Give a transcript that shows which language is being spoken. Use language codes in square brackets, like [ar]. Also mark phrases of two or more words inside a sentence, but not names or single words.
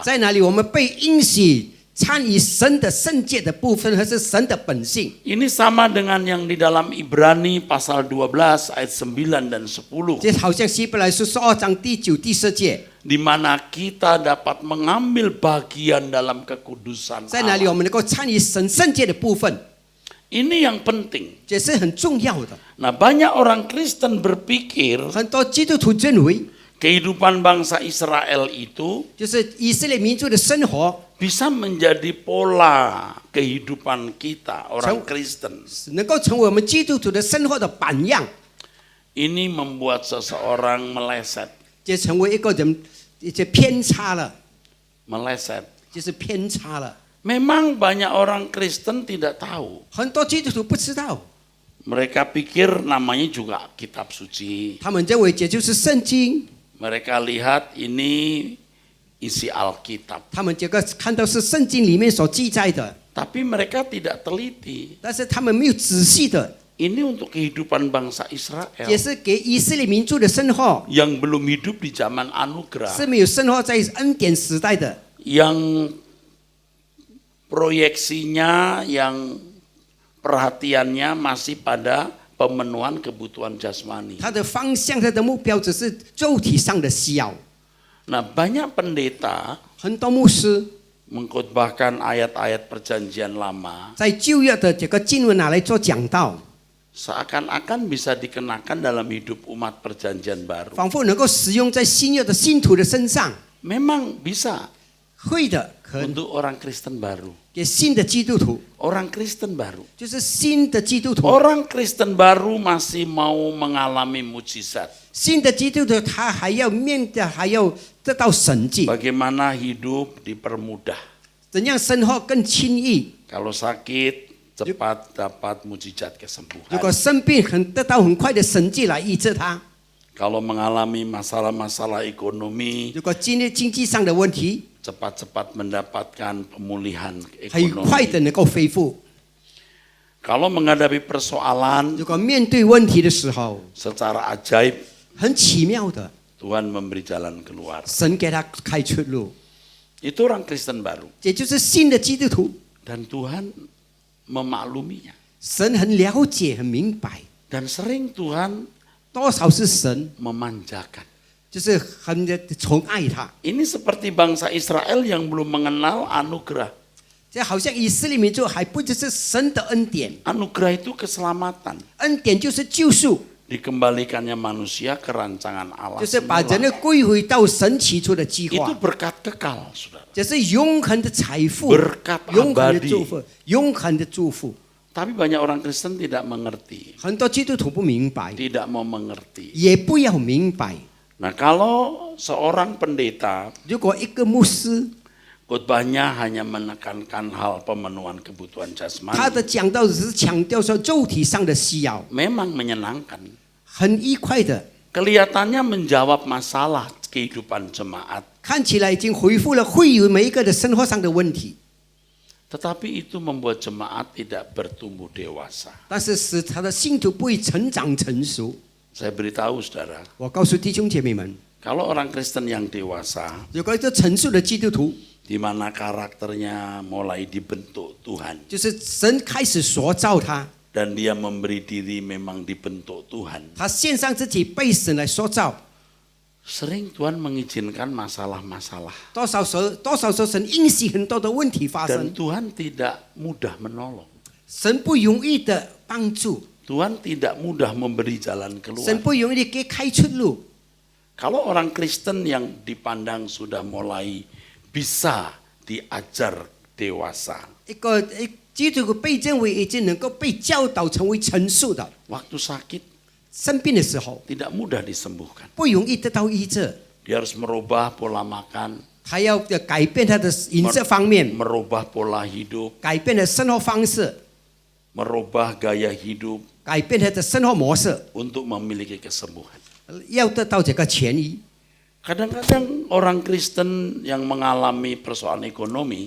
[zh] 在哪里我们被允许参与神的圣洁的部分，和是神的本性。 [id] Ini sama dengan yang di dalam Ibrani pasal 12 ayat 9 dan 10. [zh] 这好像希伯来书12章第9、第10节， [id] Di mana kita dapat mengambil bagian dalam kekudusan [zh] 在哪里 [id] Allah. [zh] 我们能够参与神圣洁的部分， [id] Ini yang penting. [zh] 这是很重要的。 [id] Nah, banyak orang Kristen berpikir [zh] 很多基督徒认为， [id] kehidupan bangsa Israel itu [zh] 就是以色列民族的生活 [id] bisa menjadi pola kehidupan kita orang Kristen. [zh] 能够成为我们基督徒的生活的榜样， [id] Ini membuat seseorang meleset, [zh] 就成为一个人一些偏差了， [id] meleset. [zh] 就是偏差了。 [id] Memang banyak orang Kristen tidak tahu. [zh] 很多基督徒不知道， [id] Mereka pikir namanya juga kitab suci. [zh] 他们认为这就是圣经， [id] Mereka lihat ini isi Alkitab. [zh] 他们这个看到是圣经里面所记载的， [id] Tapi mereka tidak teliti. [zh] 但是他们没有仔细的， [id] Ini untuk kehidupan bangsa Israel [zh] 也是给以色列民族的生活， [id] yang belum hidup di zaman anugerah, [zh] 是没有生活在恩典时代的， [id] yang proyeksinya, yang perhatiannya masih pada pemenuhan kebutuhan jasmani. [zh] 他的方向、他的目标只是肉体上的需要。 [id] Nah, banyak pendeta [zh] 很多牧师 [id] mengkhotbahkan ayat-ayat perjanjian lama [zh] 在旧约的这个经文拿来做讲道， [id] seakan-akan bisa dikenakan dalam hidup umat perjanjian baru. [zh] 仿佛能够使用在新约的信徒的身上。 [id] Memang bisa [zh] 会的，可能 [id] untuk orang Kristen baru. [zh] 给新的基督徒， [id] Orang Kristen baru. [zh] 就是新的基督徒。 [id] Orang Kristen baru masih mau mengalami mujizat. [zh] 新的基督徒他还要还要得到神迹， [id] Bagaimana hidup dipermudah. [zh] 怎样生活更轻易？ [id] Kalau sakit cepat dapat mujizat [zh] 如 [id] kesembuhan. [zh] 果生病得到很快的神迹来医治他。 [id] Kalau mengalami masalah-masalah ekonomi, [zh] 如果经历经济上的问题， [id] cepat-cepat mendapatkan pemulihan [zh] 很快 [id] ekonomi. [zh] 的能够恢复。 [id] Kalau menghadapi persoalan [zh] 如果面对问题的时候， [id] secara ajaib, [zh] 很奇妙的， [id] Tuhan memberi jalan keluar. [zh] 神给他开出路， [id] Itu orang Kristen baru. [zh] 也就是新的基督徒。 [id] Dan Tuhan memakluminya. [zh] 神很了解、很明白， [id] Dan sering Tuhan [zh] 多少是神， [id] memanjakan. [zh] 就是很宠爱他。 [id] Ini seperti bangsa Israel yang belum mengenal anugerah. [zh] 这好像以色列民族还不只是神的恩典， [id] Anugerah itu keselamatan. [zh] 恩典就是救赎， [id] Dikembalikannya manusia ke rancangan Allah [zh] 就是把人 [id] semula. [zh] 类归回到神起初的计 [id] Itu [zh] 划， [id] berkat kekal, saudara. [zh] 这是永恒的财富， [id] Berkat [zh] 永恒的 [id] abadi. [zh] 祝福，永恒的祝福。 [id] Tapi banyak orang Kristen tidak mengerti. [zh] 很多基督徒不明白， [id] Tidak mau mengerti. [zh] 也不要明白。 [id] Nah, kalau seorang pendeta [zh] 如果一个牧师， [id] khotbahnya hanya menekankan hal pemenuhan kebutuhan [zh] 他 [id] jasmani, [zh] 的讲道只是强调说肉体上的需要， [id] memang menyenangkan. [zh] 很愉快的， [id] Kelihatannya menjawab masalah kehidupan jemaat. [zh] 看起来已经回复了会友每一个的生活上的问题。 [id] Tetapi itu membuat jemaat tidak bertumbuh dewasa. [zh] 但是使他的信徒不会成长成熟。 [id] Saya beritahu saudara, [zh] 我告诉弟兄姐妹们， [id] kalau orang Kristen yang dewasa, [zh] 如果一个成熟的基督徒， [id] di mana karakternya mulai dibentuk Tuhan, [zh] 就是神开始塑造他， [id] dan dia memberi diri memang dibentuk Tuhan, [zh] 他献上自己被神来塑造。 [id] sering Tuhan mengizinkan masalah-masalah. [zh] 多少时候神允许很多的问题发 [id] Dan [zh] 生， [id] Tuhan tidak mudah menolong. [zh] 神不容易的帮助， [id] Tuhan tidak mudah memberi jalan [zh] 神 [id] keluar. [zh] 不容易的给开出路。 [id] Kalau orang Kristen yang dipandang sudah mulai bisa diajar dewasa, [zh] 一个基督徒被认为已经能够被教导成为成熟的， [id] waktu sakit [zh] 生病的时候 [id] tidak mudah disembuhkan. [zh] 不容易得到医治， [id] Dia harus merubah pola makan, [zh] 他要改变他的饮食方面， [id] merubah pola hidup, [zh] 改变了生活方式， [id] merubah gaya hidup [zh] 改变他的生活模式， [id] untuk memiliki kesembuhan. [zh] 要得到这个痊愈。 [id] Kadang-kadang orang Kristen yang mengalami persoalan ekonomi